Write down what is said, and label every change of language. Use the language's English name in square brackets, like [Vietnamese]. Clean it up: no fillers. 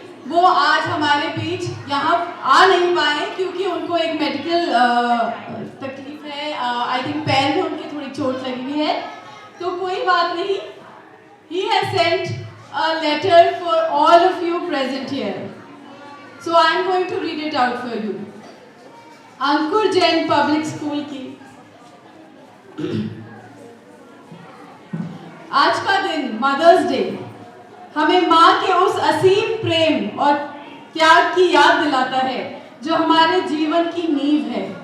[Hindi] वो आज हमारे बीच यहाँ आ नहीं पाए क्योंकि उनको एक मेडिकल तकलीफ है। [English] I think [Hindi] पैर में उनकी थोड़ी चोट लगी हुई है, तो कोई बात नहीं। [English] He has sent a letter for all of you present here. So I am going to read it out for you. [Hindi] Ankur Jain public school की आज का दिन मदर्स डे हमें माँ के उस असीम प्रेम और त्याग की याद दिलाता है जो हमारे जीवन की नींव है।